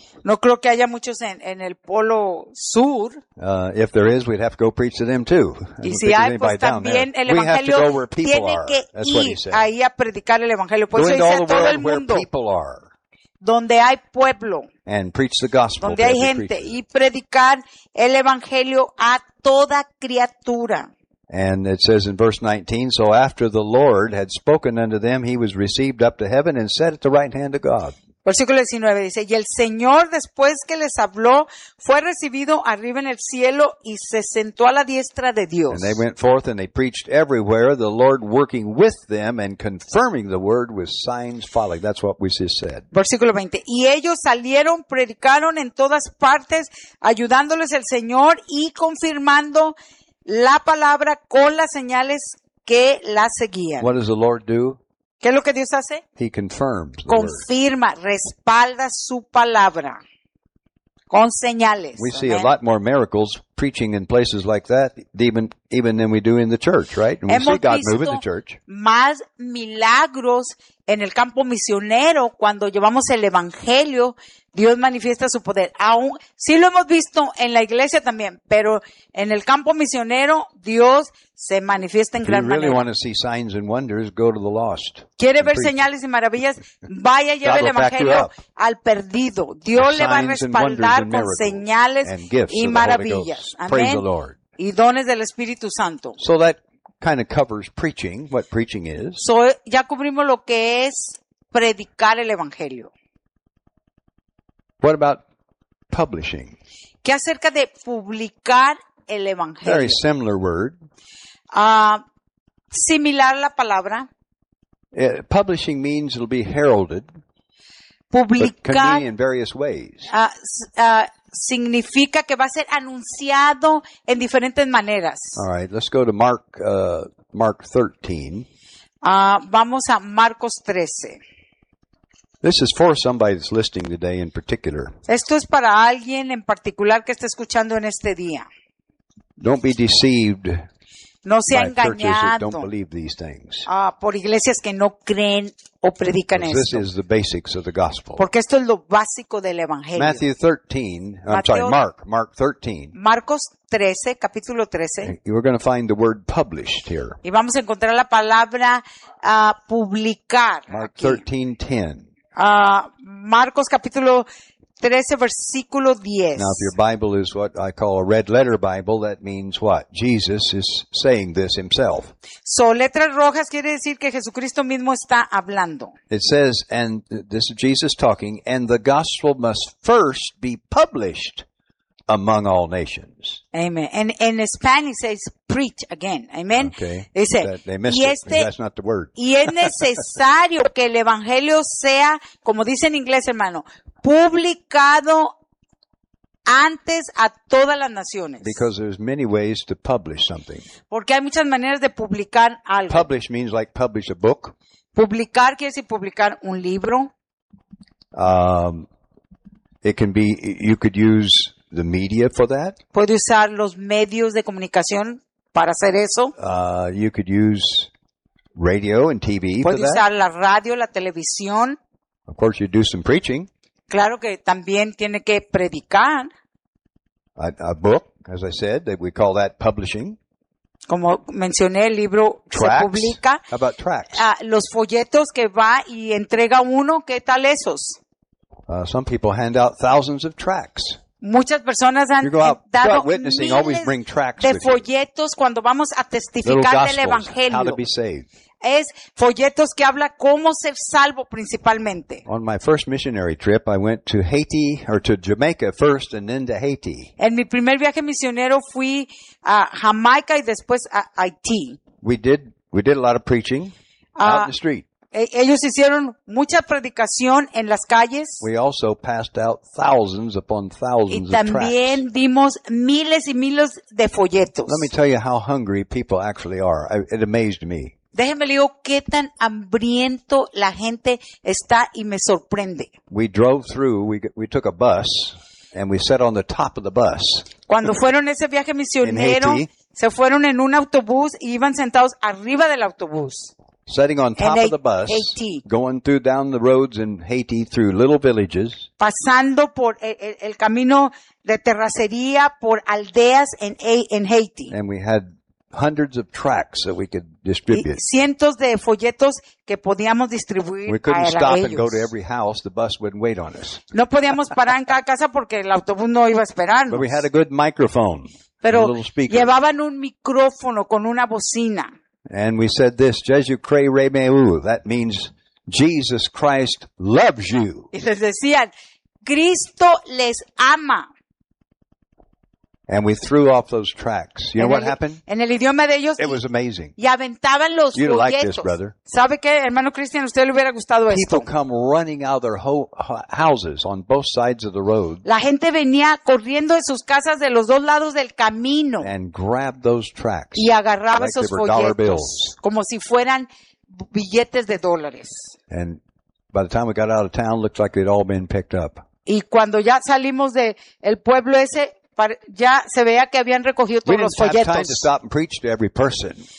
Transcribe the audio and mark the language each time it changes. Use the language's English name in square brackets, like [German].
[Spanish] No creo que haya muchos en el polo sur. [English] If there is, we'd have to go preach to them too. [Spanish] Y si hay, pues también el evangelio tiene que ir ahí a predicar el evangelio. Pues [English] go [Spanish] eso dice a todo el mundo. Donde hay pueblo. [English] And preach the gospel. [Spanish] Donde hay gente y predicar el evangelio a toda criatura. [English] And it says in verse 19, so after the Lord had spoken unto them, he was received up to heaven and sat at the right hand of God. [Spanish] Versículo 19 dice, y el Señor después que les habló, fue recibido arriba en el cielo y se sentó a la diestra de Dios. [English] And they went forth and they preached everywhere, the Lord working with them and confirming the word with signs following. That's what we just said. [Spanish] Versículo 20, y ellos salieron, predicaron en todas partes, ayudándoles el Señor y confirmando la palabra con las señales que la seguían. [English] What does the Lord do? [Spanish] ¿Qué es lo que Dios hace? [English] He confirms the [Spanish] Confirma, [English] word. [Spanish] Respalda su palabra con señales. [English] We see a lot more miracles preaching in places like that, even than we do in the church, right? And we [Spanish] Hemos [English] see God move in the church. [Spanish] Más milagros en el campo misionero cuando llevamos el evangelio. Dios manifiesta su poder. Aún sí lo hemos visto en la iglesia también, pero en el campo misionero Dios se manifiesta en gran [English] really [Spanish] manera. [English] Want to see signs and wonders, go to the lost. [Spanish] Quiere ver señales y maravillas, vaya lleve el evangelio al perdido. Dios le va a respaldar con señales y maravillas. [English] Praise the Lord. [Spanish] Y dones del Espíritu Santo. [English] So that kind of covers preaching, what preaching is. [Spanish] So ya cubrimos lo que es predicar el evangelio. [English] What about publishing? [Spanish] ¿Qué acerca de publicar el evangelio? [English] Very similar word. [Spanish] Similar la palabra. [English] Publishing means it'll be heralded. [Spanish] Publicar. [English] But can be in various ways. [Spanish] Significa que va a ser anunciado en diferentes maneras. [English] All right, let's go to Mark 13. [Spanish] Vamos a Marcos 13. [English] This is for somebody that's listening today in particular. [Spanish] Esto es para alguien en particular que está escuchando en este día. [English] Don't be deceived. [Spanish] No sea engañado. [English] That don't believe these things. [Spanish] Por iglesias que no creen o predican esto. [English] This is the basics of the gospel. [Spanish] Porque esto es lo básico del evangelio. [English] Mark 13. [Spanish] Marcos 13, capítulo 13. [English] You're going to find the word published here. [Spanish] Y vamos a encontrar la palabra publicar. [English] Mark 13:10. [Spanish] Marcos capítulo 13 versículo 10. [English] Now if your Bible is what I call a red letter Bible, that means what? Jesus is saying this himself. [Spanish] So letras rojas quiere decir que Jesucristo mismo está hablando. [English] It says, and this is Jesus talking, and the gospel must first be published among all nations. Amen. And in Spanish it says preach again. Amen. Okay. [Spanish] Dice, [English] they missed [Spanish] y este, [English] it. That's not the word. [Spanish] Y es necesario que el evangelio sea, como dice en inglés, hermano, publicado antes a todas las naciones. [English] Because there's many ways to publish something. [Spanish] Porque hay muchas maneras de publicar algo. [English] Publish means like publish a book. [Spanish] Publicar quiere decir publicar un libro. [English] It can be, you could use the media for that. [Spanish] Puede usar los medios de comunicación para hacer eso. [English] You could use radio and TV for that. [Spanish] Puede usar la radio, la televisión. [English] Of course, you do some preaching. [Spanish] Claro que también tiene que predicar. [English] A book, as I said, that we call that publishing. [Spanish] Como mencioné, el libro [English] tracks. [Spanish] Se publica. [English] How about tracks? [Spanish] Los folletos que va y entrega uno, ¿qué tal esos? [English] Some people hand out thousands of tracts. [Spanish] Muchas personas han dado miles de folletos cuando vamos a testificar del evangelio. Es folletos que habla cómo ser salvo principalmente. [English] On my first missionary trip, I went to Haiti or to Jamaica first and then to Haiti. [Spanish] En mi primer viaje misionero fui a Jamaica y después a Haití. [English] We did a lot of preaching out in the street. [Spanish] Ellos hicieron mucha predicación en las calles. [English] We also passed out thousands upon thousands [Spanish] y también [English] of tracts. [Spanish] Dimos miles y miles de folletos. [English] Let me tell you how hungry people actually are. It amazed me. [Spanish] Déjeme le digo qué tan hambriento la gente está y me sorprende. [English] We drove through, we took a bus, and we sat on the top of the bus. [Spanish] Cuando fueron ese viaje misionero, se fueron en un autobús y iban sentados arriba del autobús. [English] Sitting on top of the bus, Haiti. Going through down the roads in Haiti through little villages. [Spanish] Pasando por el camino de terracería por aldeas en Haiti. [English] And we had hundreds of tracts that we could distribute. [Spanish] Y cientos de folletos que podíamos distribuir a ellos. [English] We couldn't stop and go to every house. The bus wouldn't wait on us. [Spanish] No podíamos parar en cada casa porque el autobús no iba a esperarnos. [English] But we had a good microphone. [Spanish] Pero [English] a little speaker. [Spanish] Llevaban un micrófono con una bocina. [English] And we said this, [Haitian Creole] Jesu Christ Remeu, [English] that means Jesus Christ loves you. [Spanish] Y les decían, Cristo les ama. [English] And we threw off those tracks. You know what happened? [Spanish] En el idioma de ellos. [English] It was amazing. [Spanish] Y aventaban los [English] folletos. You'd like this, brother. [Spanish] ¿Sabe qué, hermano Cristian? Usted le hubiera gustado esto. [English] People come running out of their houses on both sides of the road. [Spanish] La gente venía corriendo de sus casas de los dos lados del camino. [English] And grabbed those tracks. [Spanish] Y agarraba esos folletos. Como si fueran billetes de dólares. [English] And by the time we got out of town, looked like they'd all been picked up. [Spanish] Y cuando ya salimos de el pueblo ese, ya se veía que habían recogido todos los folletos. [English] We didn't have time to stop and preach to every person.